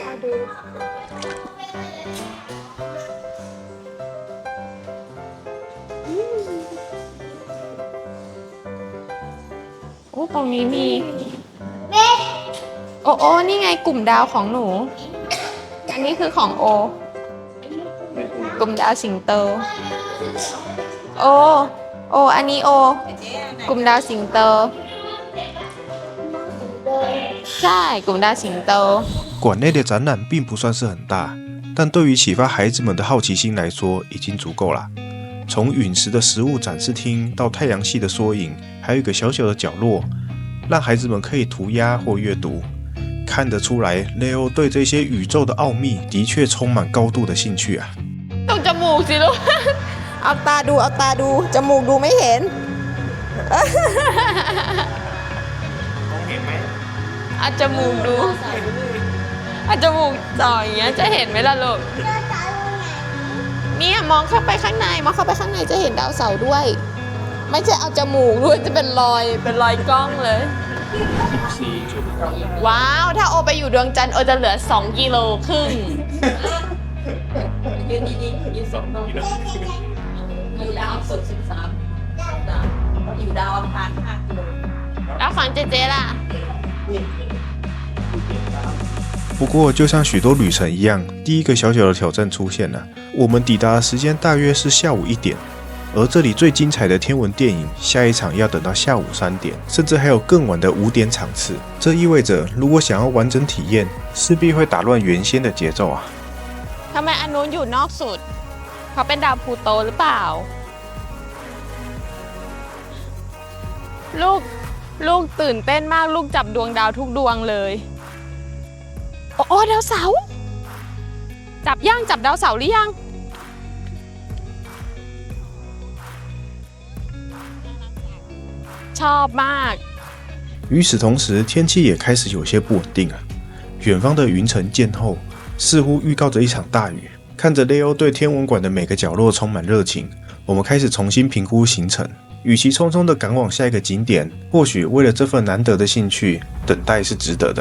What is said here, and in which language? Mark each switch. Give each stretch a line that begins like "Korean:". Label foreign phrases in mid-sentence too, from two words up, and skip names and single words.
Thai: โอ้ตรงนี้มีโอนี่ไงกลุ่มดาวของหนูอันนี้คือของโอกลุ่มดาวสิงโตโออันนี้โอกลุ่มดาวสิงโตใช่กลุ่มดาวสิงโต
Chinese: 馆内的展览并不算是很大，但对于启发孩子们的好奇心来说，已经足够了。从陨石的食物展示厅到太阳系的缩影，还有一个小小的角落，让孩子们可以涂鸦或阅读。看得出来 ，Leo 对这些宇宙的奥秘的确充满高度的兴趣啊。
Thai: ตรงจมูกสิลูก เอาตาดูจมูกดูไม่เห็น เอาจมูกดูเอาจมูกจ่ออย่างเงี้ยจะเห็นไหมล่ะลูกเนี่ยมองเข้าไปข้างในจะเห็นดาวเสาร์ด้วย ไม่ใช่เอาจมูกด้วยจะเป็นรอยกล้องเลย ว้าวถ้าโอไปอยู่ดวงจันทร์โอจะเหลือ2 กิโลครึ่ง ยืนดีๆยืน2 กิโลอยู่ดาวศุกร์13อยู่ดาวอังคาร5 กิโลแล้วฝั่งเจ๊ล่ะ
Chinese: 不过，就像许多旅程一样，第一个小小的挑战出现了。我们抵达的时间大约是下午1点， 而这里最精彩的天文电影，下一场要等到下午3点，甚至还有更晚的5点场次。这意味着，如果想要完整体验，势必会打乱原先的节奏啊。
Thai: ทำไมอันนู้นอยู่นอกสุดเขาเป็นดาวพลูโตหรือเปล่าลูกตื่นเต้นมากลูกจับดวงดาวทุกดวงเลยโอ้ดาวเสาร์จับดาวเสาร์หรือยังชอบมาก
Chinese: 与此同时，天气也开始有些不稳定了。远方的云层渐厚，似乎预告着一场大雨。看着雷欧对天文馆的每个角落充满热情，我们开始重新评估行程。与其匆匆地赶往下一个景点，或许为了这份难得的兴趣，等待是值得的。